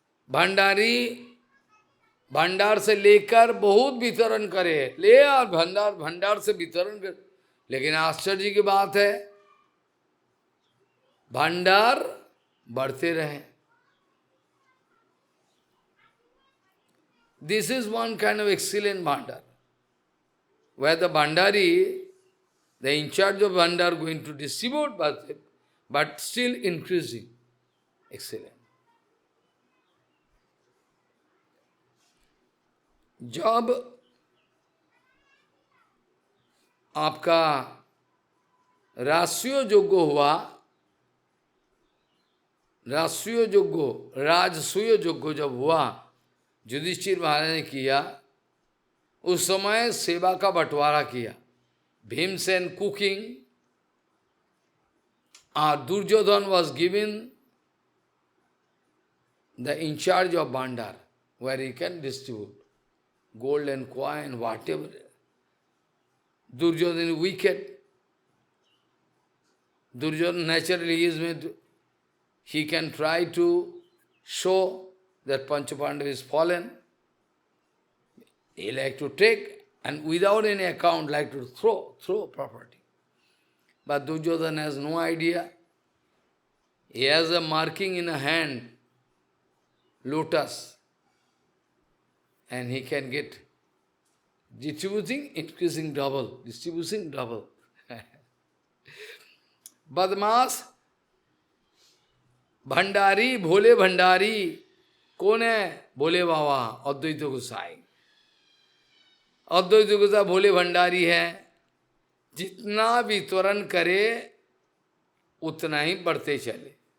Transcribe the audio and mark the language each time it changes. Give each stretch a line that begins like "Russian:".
Hindi: भंडारी भंडार से लेकर बहुत वितरण करे, ले और भंडार से वितरण कर। लेकिन आश्चर्य की बात है, भंडार बढ़ते रहे।
English: This is one kind of excellent bhandar. where the Bhandari, the in charge of Bhandar going to distribute, but still increasing. Excellent.
Hindi: जब आपका राष्ट्रीय यज्ञ हुआ, राष्ट्रीय यज्ञ, राजसूय यज्ञ जब हुआ, युधिष्ठिर महाराज ने किया, उस समय सेवा का बंटवारा किया.
English: Bhimsen cooking, Duryodhan was given the in charge of Bhandar, where he can distribute gold and coin, whatever. Duryodhan is wicked. Duryodhan naturally is made, he can try to show that Panchapandav is fallen. He like to take and without any account like to throw property. But Duryodhan has no idea. He has a marking in a hand, lotus, and he can get distributing, increasing double, distributing double.
Hindi: बदमाश भंडारी, भोले भंडारी कौन है? भोले बाबा अद्वैत गोसाई. अद्वैत गोसाई भोले भंडारी है. जितना वितरण करे उतना ही बढ़ते चले.